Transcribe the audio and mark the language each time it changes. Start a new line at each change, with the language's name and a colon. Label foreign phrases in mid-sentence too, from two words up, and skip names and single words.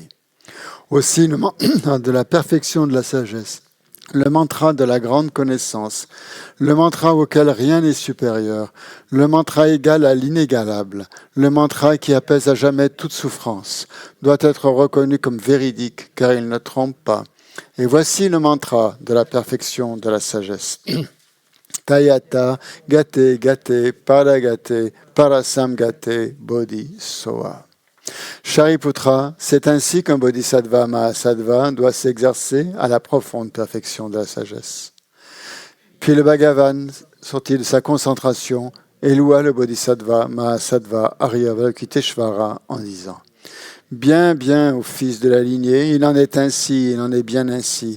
French: Aussi, le mantra de la perfection de la sagesse, le mantra de la grande connaissance, le mantra auquel rien n'est supérieur, le mantra égal à l'inégalable, le mantra qui apaise à jamais toute souffrance, doit être reconnu comme véridique car il ne trompe pas. Et voici le mantra de la perfection de la sagesse.
Sanskrit: तद्यथा गते गते पारगते पारसंगते बोधि स्वाहा.
French: Shariputra, c'est ainsi qu'un
Sanskrit: bodhisattva mahasattva
French: doit s'exercer à la profonde perfection de la sagesse. Puis le Bhagavan, sorti de sa concentration, éloua le bodhisattva mahasattva Arya Avalokiteshvara en disant: Bien, bien, ô fils de la lignée, il en est ainsi, il en est bien ainsi.